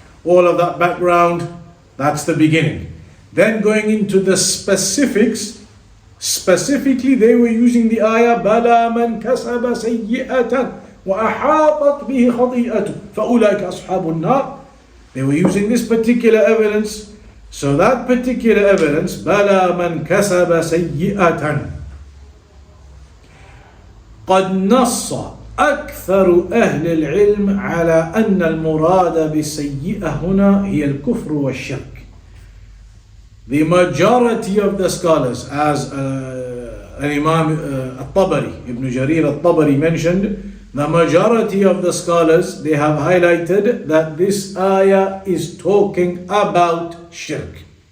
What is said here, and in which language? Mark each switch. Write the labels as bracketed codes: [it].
[en] All of that background, that's the beginning. Then going into the specifics, specifically they were using the ayah, [ar] بَلَا مَنْ كَسَبَ سَيِّئَةً وَأَحَاطَتْ بِهِ خَطِيئَتُهُ فَأُولَٰئِكَ أَصْحَابُ النَّارِ. [en] They were using this particular evidence. So that particular evidence, [ar] بَلَا مَنْ كَسَبَ سَيِّئَةً, قد نص أكثر أهل العلم على أن المراد بالسيئة هنا هي الكفر والشرك. [en] The majority of the scholars, as Imam al-Tabari, Ibn Jarir al-Tabari mentioned, the majority of the scholars, they have highlighted that this ayah is talking about shirk.